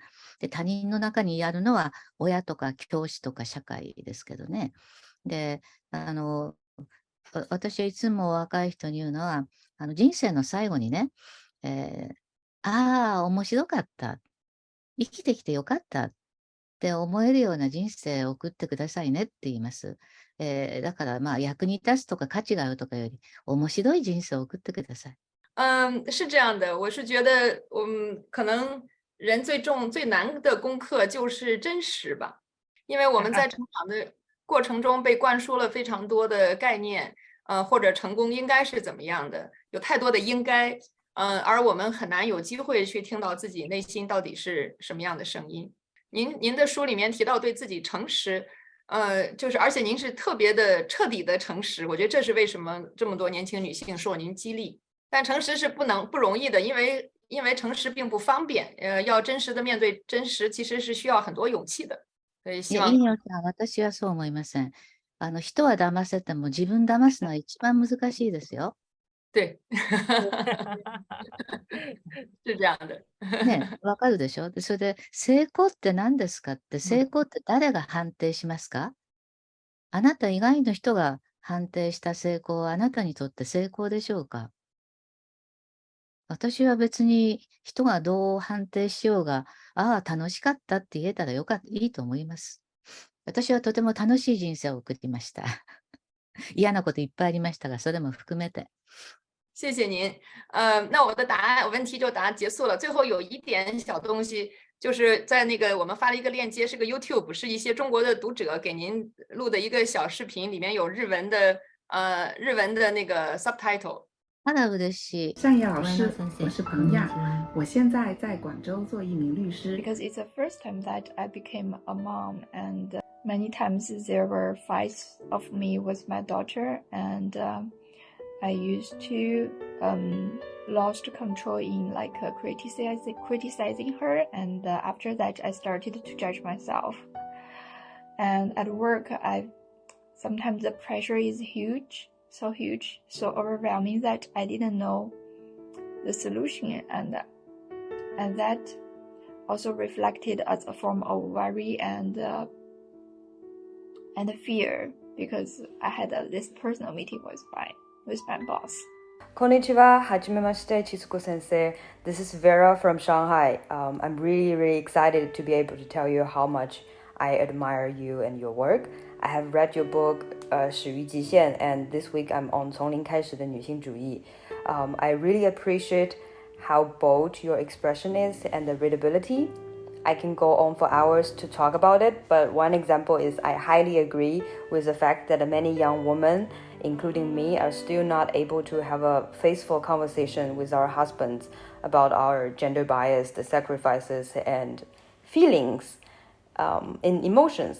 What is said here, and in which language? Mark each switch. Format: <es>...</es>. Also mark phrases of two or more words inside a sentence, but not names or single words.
<ja>で、他人の中にやるのは親とか教師とか社会ですけどね。で、私はいつも若い人に言うのは、 人生の最後にね、ああ、面白かった。生きてきてよかったって思えるような人生を送ってくださいねって言います。だからまあ役に立つとか価値があるとかより、面白い人生を送ってください。</ja> <zh>是这样的，我是觉得我们可能人最难的功课就是真实吧，因为我们在成长的过程中被灌输了非常多的概念，或者成功应该是怎么样的，有太多的应该，而我们很难有机会去听到自己内心到底是什么样的声音。您的书里面提到对自己诚实，就是而且您是特别的彻底的诚实，我觉得这是为什么这么多年轻女性受您激励。但诚实是不容易的，因为诚实并不方便，要真实的面对真实，其实是需要很多勇气的。所以</zh> <ja>いや、</ja> <zh>希望</zh> <ja>いいよさん、私はそう思いません。人は騙せても自分騙すのは一番難しいですよ。</ja> <zh>对，是这样的。</zh> <ja>ね、わかるでしょ。でそれで、成功って何ですかって、成功って誰が判定しますか？あなた以外の人が判定した成功はあなたにとって成功でしょうか？私は別に人がどう判定しようが、ああ、楽しかったって言えたらいいと思います。私はとても楽しい人生を送りました。嫌なこといっぱいありましたが、それも含めて。</ja> <zh>谢谢您。那我的问题就答案结束了。最后有一点小东西，就是在那个我们发了一个链接，是个 YouTube，是一些中国的读者给您录的一个小视频，里面有日文的那个 subtitle。</zh> <ja>あら、嬉しい。</ja> <zh>善叶老师，我是彭亚，我现在在广州做一名律师。</zh> <en>Because it's the first time that I became a mom, and many times there were fights of me with my daughter, and I used to lost control in like criticizing her, and after that I started to judge myself. And at work, sometimes the pressure is huge, so overwhelming that I didn't know the solution, and that also reflected as a form of worry and fear, because I had this personal meeting with my boss.</en> <ja>こんにちは、はじめまして、千鶴子先生。</ja> <en>This is Vera from Shanghai. I'm really excited to be able to tell you how much I admire you and your work. I have read your book, 始于极限, and this week I'm on 从零开始的女性主义. I really appreciate how bold your expression is and the readability. I can go on for hours to talk about it, but one example is I highly agree with the fact that many young women, including me, are still not able to have a faithful conversation with our husbands about our gender bias, the sacrifices and feelings, in emotions.</en>